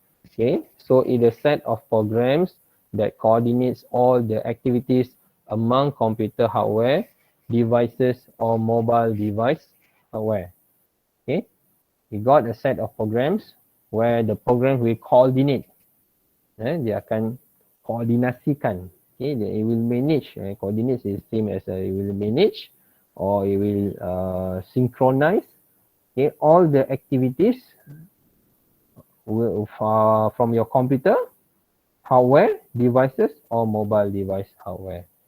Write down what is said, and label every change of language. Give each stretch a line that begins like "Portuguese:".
English: Okay, so it's a set of programs that coordinates all the activities among computer hardware, devices or mobile device hardware. Okay, we got a set of programs where the program will coordinate.
Indonesian: Dia akan koordinasikan.
English: Okay, it will manage. Coordinates is same as it will manage or it will synchronize. Okay, all the activities from your computer, hardware, devices or mobile device hardware.